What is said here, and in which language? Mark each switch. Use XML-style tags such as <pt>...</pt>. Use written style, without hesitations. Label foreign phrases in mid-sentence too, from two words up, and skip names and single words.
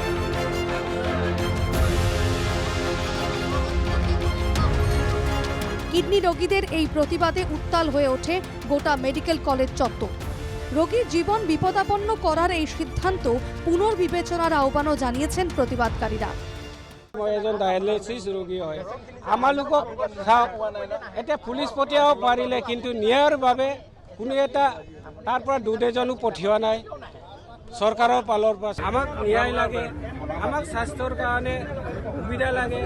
<bn>কিডনি রোগীদের এই প্রতিবাদে উত্তাল হয়ে ওঠে গোটা মেডিকেল কলেজ চত্বর। রোগীর জীবন বিপদাপন্ন করার এই সিদ্ধান্ত পুনর্বিবেচনার আহ্বানও জানিয়েছেন প্রতিবাদকারীরা।</bn> <as>এজন ডায়ালিসিস ৰোগী হয়, আমালোকক এটা পুলিশ পঠিয়াব পাৰিলে কিন্তু ন্যায়ৰ বাবে কোনো এটা তাৰ পৰা দুজনো পঠিওৱা নাই। চৰকাৰৰ ফালৰ পৰা আমাক ন্যায় লাগে, আমাক স্বাস্থ্যৰ কাৰণে সুবিধা লাগে।</as>